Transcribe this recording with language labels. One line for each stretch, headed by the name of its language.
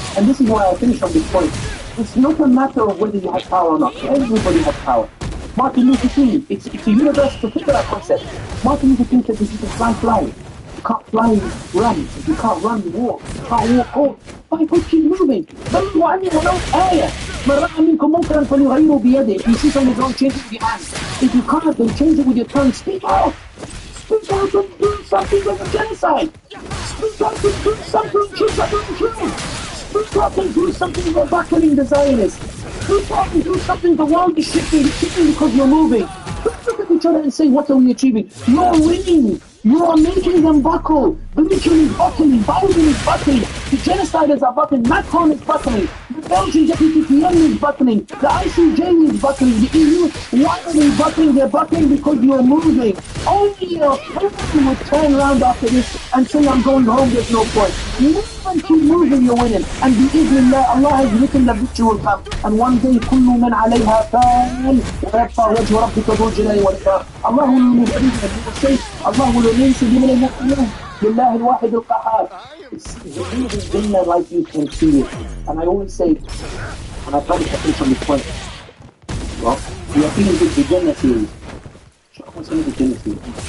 English: And this is why I finish on this point. It's not a matter of whether you have power or not. Everybody has power. Martin Luther King, it's a universal particular concept. Martin Luther King said if you can fly. You can't fly, run. If you can't run, walk. You can't walk, why keep moving?
Arabic: بلوا عني ولو آية. من رأى منكم منكرا فليغيره بيده.
English: If you see something wrong, change it with your hand. If you can't, then change it with your tongue. Speak out. Speak out and do something with the genocide. Speak out and do something to children. Speak out and do something for battling the Zionists. Speak out and do something. The world is shifting because you're moving. Don't look at each other and say, what are we achieving? You're winning. You are making them buckle. Britain is buckling. Biden is buckling. The genociders are buckling. Macron is buckling. The Belgian deputy PM is buckling. The ICJ is buckling. The EU, why are they buckling? They're buckling because you're moving. Only a person would turn around after this and say, I'm going home, there's no point. Move and keep moving, you're winning. And Bismillah, Allah has written the victory will come. And one day,
Arabic: كل من عليها فان ويبقى وجه ربك ذو الجلال والإكرام.
English: Allah will remove everything. He will say, Allah will release
Arabic: من المؤمنين لله الواحد القهار.
English: It's the Jannah like you can see it. And I always say, and I try to finish on this point, well, we are feeling the Jannah series. What's the Jannah series?